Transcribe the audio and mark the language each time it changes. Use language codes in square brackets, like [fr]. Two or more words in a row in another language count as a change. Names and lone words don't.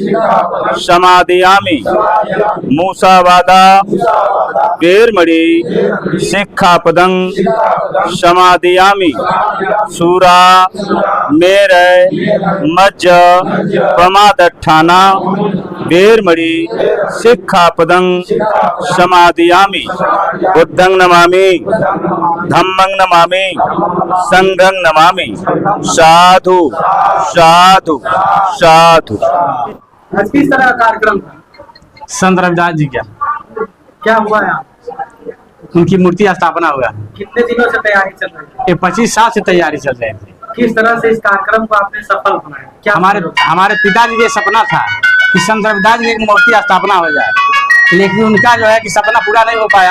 [pi] समादयामि मूसावादा वेरमणि शिक्षापदं समादयामि सूरा मेरे मज्ज प्रमादठाना वेरमणि शिक्षापदं समादयामि बुद्धं नमामि धम्मं नमामि संघं नमामि। साधु साधु साधु। [hi] आज किस तरह का कार्यक्रम था? संत रविदास जी क्या हुआ यहाँ? उनकी मूर्ति स्थापना हुआ। कितने दिनों से तैयारी चल रही है? ये 25 साल से तैयारी चल रही थी। किस तरह से इस कार्यक्रम को आपने सफल बनाया? क्या हमारे पिताजी के सपना था कि संत रविदास जी की मूर्ति स्थापना हो जाए, लेकिन उनका जो है कि सपना पूरा नहीं हो पाया।